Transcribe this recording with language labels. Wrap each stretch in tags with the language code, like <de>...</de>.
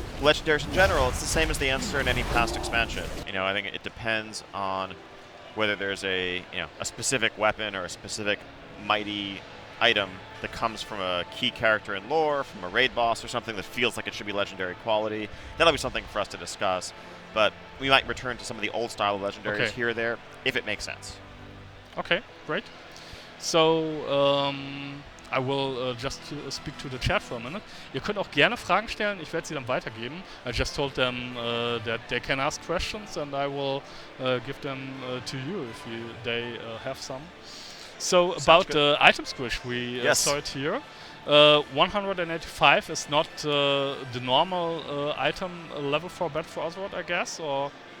<en>legendaries in general, it's the same as the answer in any past expansion. You know, I think it depends on whether there's a a specific weapon or a specific mighty item that comes from a key character in lore, from a raid boss or something that feels like it should be legendary quality. That'll be something for us to discuss. But we might return to some of the old style of legendaries here or there, if it makes sense. Okay, great. So, I will just speak to the chat for a minute.</en> <de>Ihr könnt auch gerne Fragen stellen, ich werde sie dann weitergeben.</de> <en>I just told them that they can ask questions and I will give them to you if they have some. So, about the item squish, we saw it here. 185 is not the normal item level for Battle for Azeroth, I guess, or?</en>